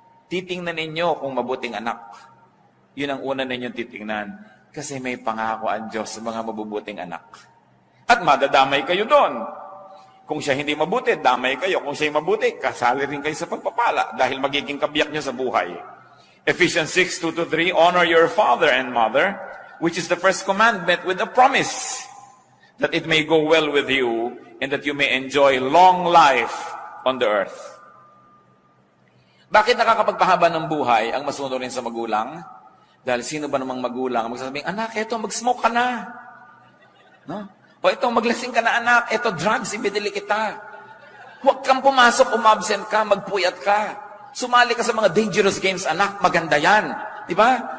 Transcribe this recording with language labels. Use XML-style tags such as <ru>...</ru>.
<tl>Titingnan ninyo kung mabuting anak. Yun ang una ninyong titingnan. Kasi may pangako ang Diyos sa mga mabubuting anak. At madadamay kayo doon. Kung siya hindi mabuti, damay kayo. Kung siya mabuti, kasali rin kayo sa pagpapala dahil magiging kabiyak niyo sa buhay.</tl> <en>Ephesians 6:2-3, honor your father and mother, which is the first commandment with a promise, that it may go well with you and that you may enjoy long life on the earth.</en> <tl>Bakit nakakapagpahaba ng buhay ang masunod rin sa magulang? Dahil sino ba namang magulang magsasabing, anak, eto, mag-smoke ka na. No? O ito, maglasing ka na, anak. Ito, drugs, ibidili kita. Huwag kang pumasok, umabsent ka, magpuyat ka. Sumali ka sa mga</tl> <en>dangerous games,</en> <tl>anak. Maganda yan. Di ba?</tl>